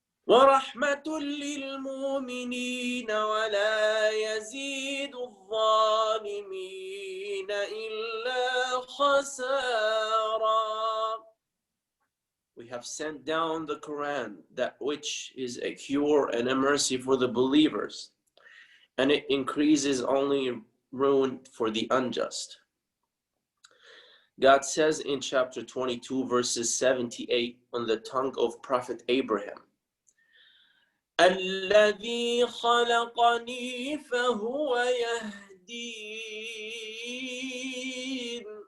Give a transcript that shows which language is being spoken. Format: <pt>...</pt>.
<ar>وَرَحْمَةٌ للمؤمنين ولا يزيد الظالمين إلا خسارا.</ar> <en>We have sent down the Quran, that which is a cure and a mercy for the believers, and it increases only ruin for the unjust. God says in chapter 22, verses 78, on the tongue of Prophet Abraham,</en> <ar>الذي خلقني فهو يهدين</ar>